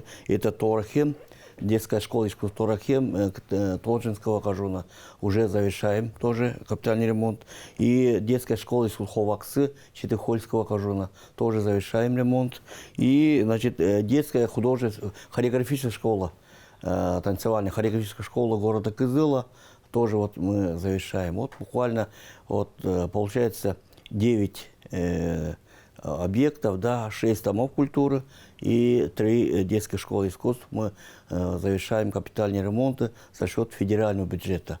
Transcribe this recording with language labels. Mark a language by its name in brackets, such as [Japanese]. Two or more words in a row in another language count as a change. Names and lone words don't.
[Russian] Это Торахем, детская школа искусств Торахем, Толжинского кажуна. Уже завершаем тоже капитальный ремонт. И детская школа искусств Ховаксы, Читыхольского кажуна. Тоже завершаем ремонт. И, значит, детская художественная хореографическая школа, танцевальная хореографическая школа города Кызыла. Тоже вот мы завершаем. Вот буквально вот, получается 9 объектов, да, 6 домов культуры и 3 детские школы искусств. Мы завершаем капитальные ремонты за счет федерального бюджета.